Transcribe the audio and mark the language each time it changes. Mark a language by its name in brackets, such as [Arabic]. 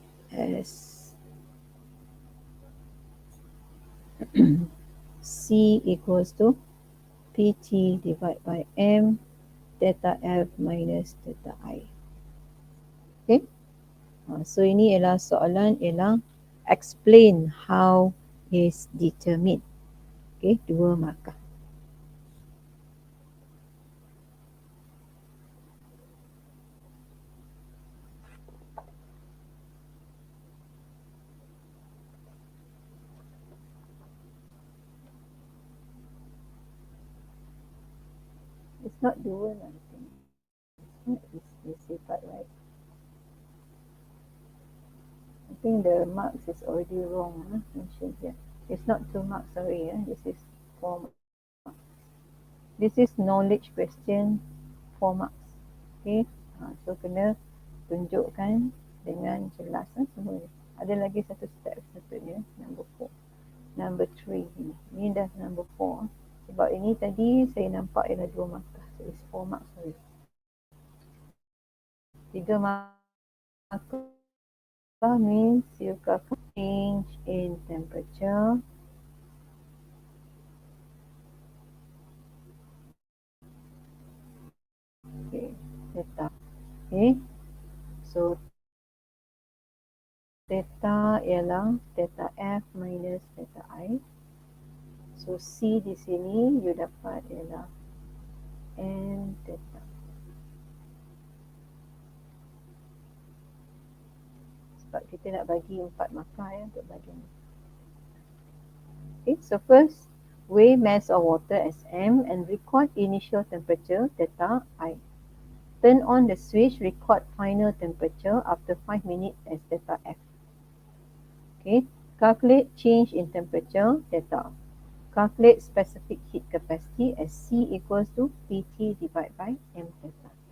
[English] as C equals to PT divided by M theta F minus theta I. Okay. [Malay] So ini ialah soalan ialah [English] explain how is determined. [Malay] Okay, 2 markah. [English] It's not 2 lah, I think. It's this part, right? I think the marks is already wrong. Mentioned here. It's not 2 marks, sorry. This is 4 marks. This is knowledge question 4 marks. [Malay] Okay. So kena tunjukkan dengan jelas semua ni. Ada lagi satu step sepatutnya, number 4. Number 3 ni. Ini dah number 4. Sebab ini tadi saya nampak ialah 2 markah. [English] So it's 4 marks, sorry. 3 markah means you calculate change in temperature. Okay, theta. Okay, so theta ialah theta F minus theta I. [Malay] So C di sini you dapat ialah N theta. Sebab kita nak bagi 4 markah untuk bagian ni. [English] Okay, so first weigh mass of water as M and record initial temperature theta I. Turn on the switch, record final temperature after 5 minutes as theta F. Okay, calculate change in temperature theta. Calculate specific heat capacity as C equals to PT divided by M theta.